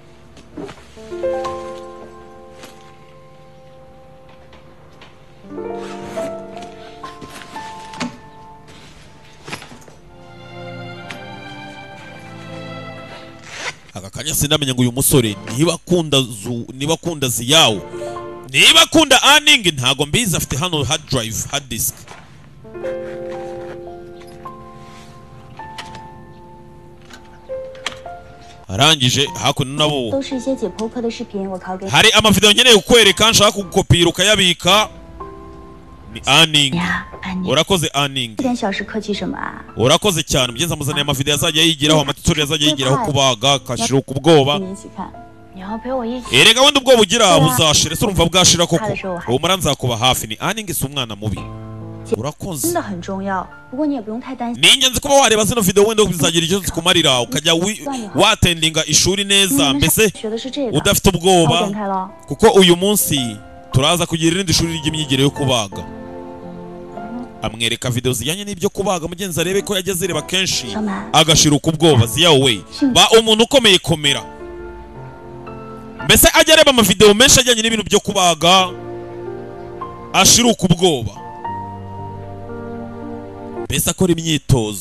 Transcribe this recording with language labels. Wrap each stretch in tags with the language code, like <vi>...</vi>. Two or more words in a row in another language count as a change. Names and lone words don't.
<rw>aka kanya sindamenya ngo uyu musore niba akunda Ziyawo niba akunda Aning ntago mbizi afite hano</rw> <en>hard drive hard disk</en> <rw>arangije hakuno nabo</rw> <zh>都是一些解剖课的视频，我拷给你。</zh> <rw>hari amavideo nkeneye kukwereka nshaka kugukopira ukayabika ni Aning</rw> <zh>呀，安妮，</zh> <rw>urakoze Aning</rw> <zh>这点小事客气什么啊？</zh> <rw>urakoze cyane mugenzi amuzaniye amavideo azajya yigiraho amatutorial azajya yigiraho kubaga akashira ku bwoba</rw> <zh>跟你一起看。你要陪我一起？</zh> <rw>erega wenda ubwoba ugira buzashira se urumva bwashira koko Hari show, hari. humura nzakuba hafi ni Aning si umwana mubi</rw> <zh>真</zh> <rw>urakoze</rw> <zh>的很重要，不过你也不用太担心。</zh> <rw>ni ingenzi kuba wareba zino video wenda bizagira icyo zikumarira ukajya watendinga ishuri</rw> <zh>你</zh> <rw>neza</rw> <zh>们</zh> <rw>mbese</rw> <zh>学的是这个，</zh> <rw>udafite</rw> <zh>好</zh> <rw>ubwoba</rw> <zh>点开了。</zh> <rw>kuko uyu munsi turaza kugira irindi shuri ry'imyigire yo kubaga amwereka video zijyanye n'ibyo kubaga mugenzi arebe ko yageze reba kenshi Shama. agashira ku bwoba ziyawe ba umuntu ukomeye komera mbese ajya areba amavideo menshi ajyanye n'ibintu byo kubaga ashiruka ubwoba, mbese akora imyitozo.</rw>